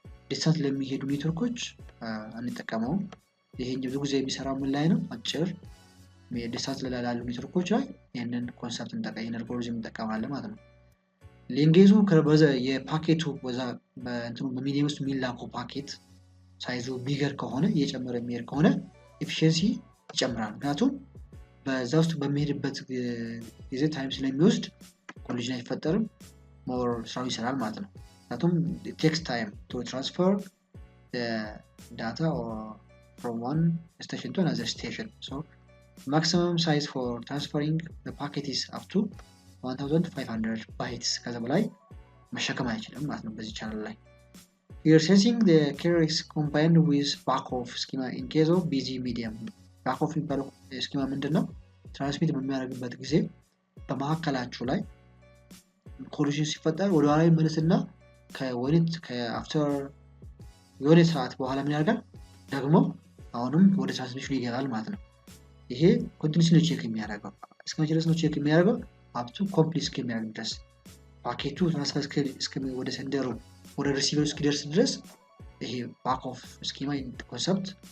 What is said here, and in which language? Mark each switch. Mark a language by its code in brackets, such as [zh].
[am] ዲስታንስ ለሚሄዱ ኔትወርኮች አንጠቀመውም። ይሄኛው ብዙ ጊዜ የሚሰራው ምን ላይ ነው አጭር ዲስታንስ ላሉ ኔትወርኮች ላይ ይሄንን ኮንሰፕት እንጠቀማለን አልጎሪዝም እንጠቀማለን ማለት ነው። ሊንጌጁ ከበዛ የፓኬቱ በዛ በእንትኑ በሚዲየም ውስጥ የሚላከው ፓኬት ሳይዙ ቢገር ከሆነ እየጨመረ የሚሄድ ከሆነ ኤፊሺየንሲ ይጨምራል። ምክንያቱም በዛ ውስጥ በሚሄድበት ጊዜ ታይም ስለሚወስድ ኮሊዥን አይፈጠርም ሞር ስራው ይሰራል ማለት ነው። ምክንያቱም ቴክስ ታይም ቱ ትራንስፈር ዳታ [en] from one station to another station. So maximum size for transferring the packet is up to 1500 bytes [am] ከዛ በላይ መሸከም አይችልም ማለት ነው በዚህ ቻናል ላይ። [en] Here sensing the carrier is combined with back-off schema in case of busy medium. [am] back-off የሚባለው ስኪማ ምንድነው? ትራንስሚት በሚያደርግበት ጊዜ በመካከላቸው ላይ ኮሊዥን ሲፈጠር ወደ ኋላ ይመለስና ከአፍተር የሆነ ሰዓት በኋላ ምን ያደርጋል ደግሞ አሁንም ወደ ትራንስሚሽን ይገባል ማለት ነው። ይሄ ኮንቲኒዩስ ነው ቼክ የሚያደርገው እስከመቼ ድረስ ነው ቼክ የሚያደርገው አፕ ቱ ኮምፕሊት እስከሚያደርግ ድረስ ፓኬቱ ትራንስፈር ወደ ሰንደሩ ወደ ሪሲቨር እስኪደርስ ድረስ ይሄ ባክ ኦፍ ስኪማ ኮንሰፕት